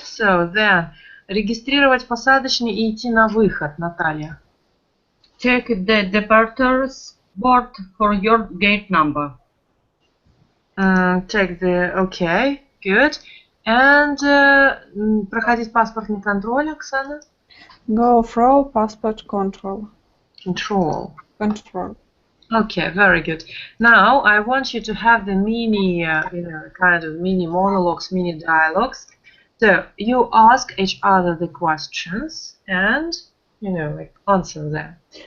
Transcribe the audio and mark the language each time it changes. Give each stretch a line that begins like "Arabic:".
Russian: So, then, регистрировать посадочный и идти на выход, Наталья.
English: Check the departures board for your gate number. Check the... Okay, good.
Russian: And проходить паспортный контроль, Оксана?
English: Go through passport control. Control. Okay, very good. Now I want you to have the mini, kind of mini monologues, mini dialogues. So you ask each other the questions and, like answer them.